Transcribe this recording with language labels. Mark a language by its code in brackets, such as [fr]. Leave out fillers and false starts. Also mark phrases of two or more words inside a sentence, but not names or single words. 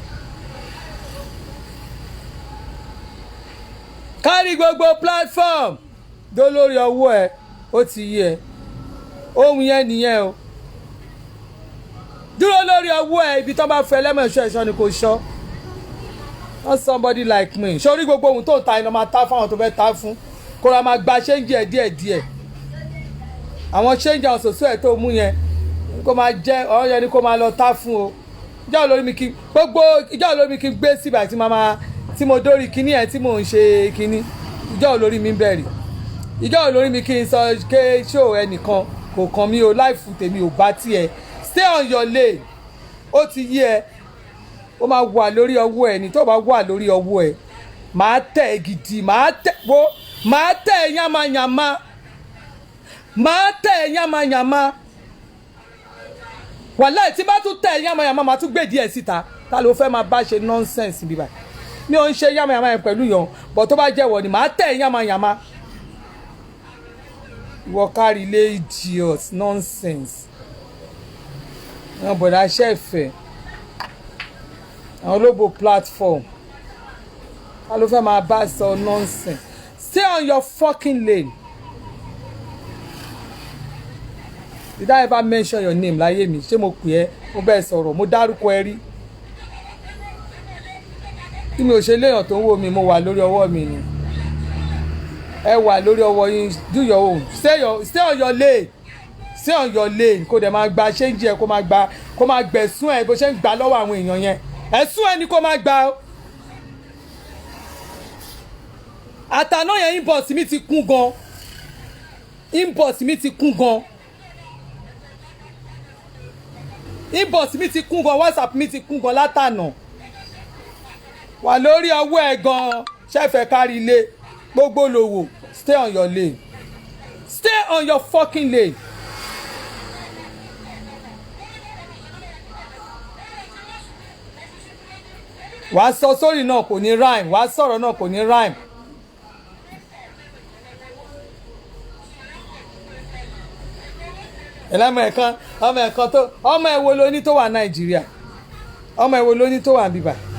[yo] kárí gbogbo platform dó lórí ọwọ́ ẹ ó ti yí ẹ ohun yẹn nìyẹn o dúró lórí ọwọ́ ẹ ibi tó bá fẹ́ lẹ́mọ̀ ẹ̀ṣọ́ ẹ̀ṣọ́ ni kò ṣọ́ [en] not somebody like me [yo] sórí gbogbo ohun tó ta iná máa ta fún àwọn tó fẹ́ ta fún kó ra máa gba ṣéǹjì ẹ̀ díẹ̀díẹ̀ àwọn ṣéǹjì àwọn sòsò ẹ̀ tó mú yẹn kó máa jẹ́ ọ̀rọ̀ yẹn ni kó máa lọ ta fún o ìjọ́ olórí mi kí gbé síbà tí mo dórí kinní ẹ̀ tí mò ń ṣe kinní ìjọ́ olórí mi ń bẹ̀rẹ̀ ìjọ́ olórí mi kí n sọ ké ṣó ẹnìkan kò kàn mí o láìfù tèmi ò bá tiẹ̀ [en] stay on your lane [yo] ó ti yí ẹ ó máa wà lórí ọwọ́ ẹ ní tó bá wà lórí ọwọ́ ẹ máa tẹ̀ ẹ́ gidi máa tẹ̀ ẹ́ yánmayànmá wàláì tí bá tún tẹ̀ ẹ́ yánmayànmá máa tún gbèdí ẹ̀ síta ta ló fẹ́ máa bá ṣe nonsense bíbá mi ò ń ṣe yánmayànmá yẹn pẹ̀lú yàn bọ̀ tó bá jẹ́wọ́ ni màá tẹ̀ yánmayànmá ìwọ kárí ilé [en] idiot nonsense [yo] àwọn bọ̀dá ṣẹ̀fẹ̀ àwọn olóbò platform ta ló fẹ́ máa bá sọ nonsense [en] stay on your fucking lane did I ever mention your name [yo] láyé mi ṣé mo pè ẹ́ mo bẹ́ẹ̀ sọ̀rọ̀ mo dárúkọ ẹ rí tí mi ò ṣe léèyàn tó ń wò mí mo wà lórí ọwọ́ mi ni ẹ wà lórí ọwọ́ yín [en] do your own stay on your lane stay on your lane [yo] kó dẹ̀ máa gba ṣéǹjì ẹ kó máa gbẹ̀sùn ẹ bó ṣe ń gbà lọ́wọ́ àwọn èèyàn yẹn ẹ̀sùn ẹ ni kó máa gbà ó. àtàná yẹn inbox mi ti kún gan inbox mi ti kún gan inbox mi ti kún gan whatsapp mi ti kún gan látànà wà lórí ọwọ́ ẹ̀ gan ṣẹ́fẹ̀ kárí ilé gbogbo lòwò [en] stay on your lane stay on your fucking lane. [yo] wàá sọ sórí náà kò ní rhyme wàá sọ̀rọ̀ náà kò ní rhyme. ẹlẹ́mọ ẹ̀kan ọmọ ẹ̀ wo ló ní tó wà Nàìjíríà ọmọ ẹ̀ wo ló ní tó wà bíbà